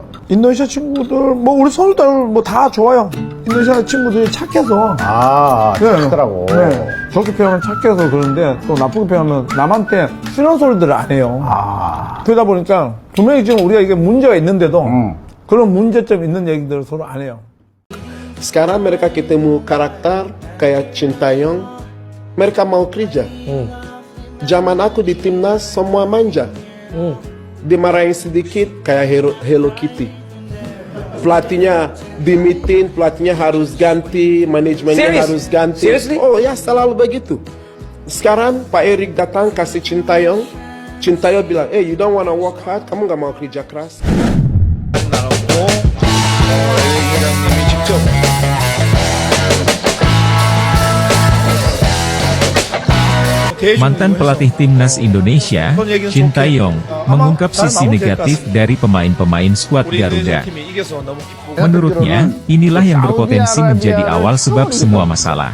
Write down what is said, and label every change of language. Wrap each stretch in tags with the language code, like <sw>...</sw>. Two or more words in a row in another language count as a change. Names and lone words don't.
<ko>인도네시아 친구들, 우리 선수들 다 좋아요. 인도네시아 친구들이 착해서. 착하더라고. 네. 좋게 표현하면 착해서 그러는데, 또 나쁘게 표현하면 남한테 싫은 소리들을 안 해요. 그러다 보니까, 분명히 지금 우리가 이게 문제가 있는데도, 그런 문제점 있는 얘기들을 서로 안 해요.</ko> <id>Sekarang mereka ketemu karakter kayak Sintayong, mereka mau kerja. Zaman aku di timnas semua manja. Dimarahin sedikit kayak Hello Kitty. Pelatihnya dimitin, pelatihnya harus ganti, manajemennya harus ganti. Seriously? Oh ya, selalu begitu. Sekarang Pak Erik datang kasih Sintayong. Sintayong bilang,</id> <en>you don't wanna work hard,</en> <id>kamu gak mau kerja keras.</id> <ko>나눴고 회장님이 직접</ko> <id>Mantan pelatih timnas Indonesia, Sintayong, mengungkap sisi negatif dari pemain-pemain skuad Garuda. Menurutnya, inilah yang berpotensi menjadi awal sebab semua masalah.</id>